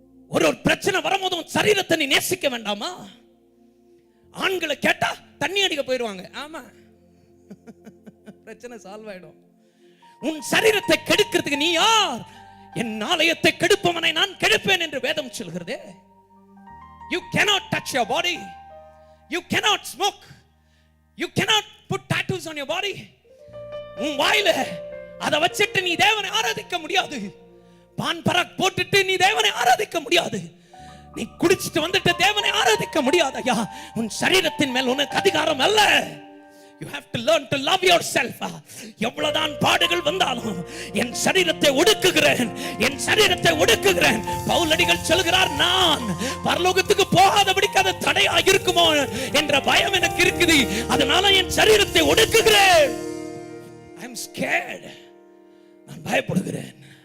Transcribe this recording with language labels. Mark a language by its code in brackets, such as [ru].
[ta] ஒரு பிரச்சனை வரும்போது உன் சரீரத்தை நீ நேசிக்க வேண்டாமா? ஆண்களை கேட்டா தண்ணி அடிக்க போயிடுவாங்க. ஆமா, பிரச்சனை சால்வ் ஆயிடும். உன் சரீரத்தை கெடுக்கிறதுக்கு நீ யார்? என் ஆலயத்தை கெடுப்பவனை நான் கெடுப்பேன் என்று வேதம் சொல்கிறது. [en] You cannot touch your body. You cannot smoke. You cannot put tattoos on your body. [ta] உன் வாயில அதை வச்சிட்டு நீ தேவனை ஆராதிக்க முடியாது. பான் பராக் போட்டுட்டு நீ தேவனை ஆராதிக்க முடியாது. நீ குடிச்சிட்டு வந்துட்டு தேவனை ஆராதிக்க முடியாது. ஐயா, உன் சரீரத்தின் மேல் உனக்கு அதிகாரம் அல்ல. [en] You have to learn to love yourself. [ta] எவ்வளவுதான் பாடுகள் வந்தாலும் என் சரீரத்தை ஒடுக்குகிறேன், என் சரீரத்தை ஒடுக்குகிறேன். பவுலடிகள் சொல்கிறார், நான் பரலோகத்துக்கு போகாதபடிக்கு அது தடையாக இருக்குமோ என்ற பயம் எனக்கு இருக்குது. அதனால என் சரீரத்தை ஒடுக்குகிறேன். [en] I am scared. [ta] நான் பயப்படுகிறேன்.